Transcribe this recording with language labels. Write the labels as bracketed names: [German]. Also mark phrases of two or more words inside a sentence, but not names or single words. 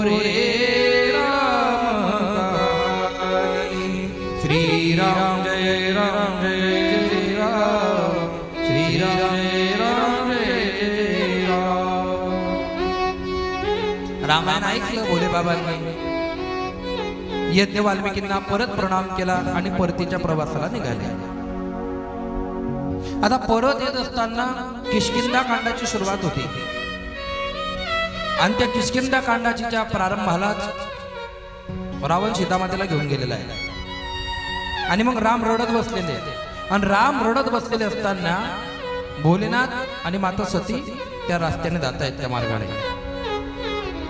[Marathi] राम गाई. श्रीराम जय राम जय राम. श्रीराम जय राम जय राम. रामायण ऐकलं भोले बाबांनी. यज्ञ वाल्मिकींना परत प्रणाम केला आणि परतीच्या प्रवासाला निघाले. आता परत येत असताना किष्किंधा कांडाची सुरुवात होती आणि त्या किष्किंधा कांडाच्या प्रारंभालाच रावण सीतामातेला घेऊन गेलेला आहे आणि मग राम रडत बसलेले आणि राम रडत बसलेले असताना भोलेनाथ आणि माता सती त्या रस्त्याने जात आहेत त्या मार्गाने.